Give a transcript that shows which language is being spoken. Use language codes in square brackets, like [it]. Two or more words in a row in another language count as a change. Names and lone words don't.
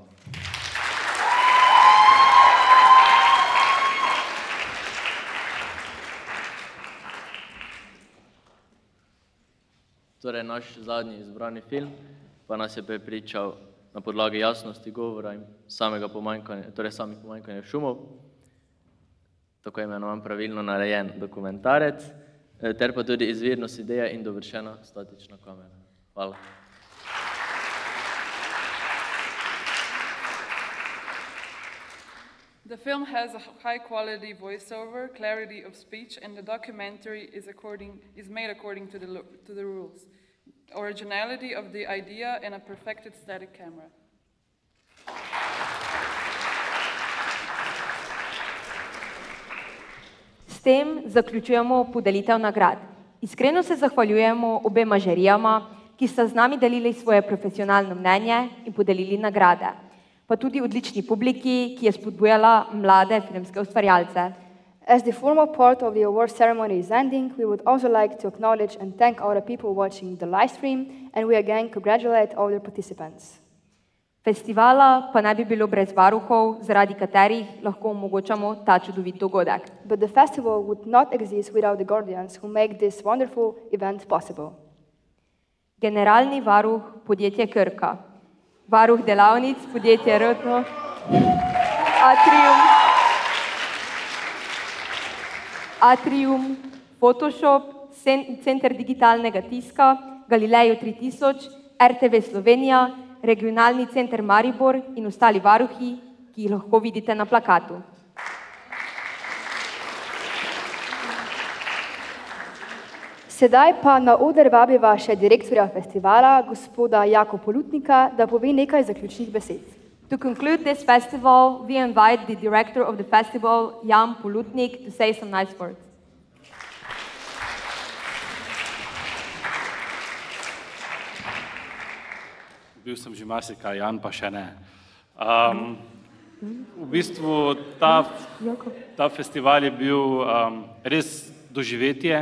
[sl] Torej, naš zadnji izbrani film pa nas je prepričal na podlagi jasnosti govora in samih pomanjkanja šumov, tako imenovan pravilno narejen dokumentarec, ter pa tudi izvirnost ideja in dovršena statična kamera. Hvala. [en] The film has a high-quality voiceover, clarity of speech, and the documentary is made according to the rules. Originality of the idea and a perfected static camera. [sl] S tem zaključujemo podelitev nagrad. Iskreno se zahvaljujemo obema žirijama, ki sta z nami delili svoje profesionalno mnenje in podelili nagrade, pa tudi odlični publiki, ki je spodbujala mlade filmske ustvarjalce. [en] As the formal part of the award ceremony is ending, we would also like to acknowledge and thank all the people watching the live stream, and we again congratulate all the participants. [sl] Festivala pa ne bi bilo brez varuhov, zaradi katerih lahko omogočamo ta čudovit dogodek. [en] But the festival would not exist without the guardians who make this wonderful event possible. [sl] Generalni varuh podjetje Krka, varuh delavnic podjetje Rotno, Atrium, Photoshop, Center digitalnega tiska, Galileo 3000, RTV Slovenija, Regionalni center Maribor in ostali varuhi, ki jih lahko vidite na plakatu. Sedaj pa na oder vabiva še direktorja festivala, gospoda Jako Polutnika, da pove nekaj zaključnih besed. [en] To conclude this festival, we invite the director of the festival, Jan Polutnik, to say some nice words. [sl] Bil sem že marsikaj, Jan pa še ne. V bistvu ta festival je bil res doživetje.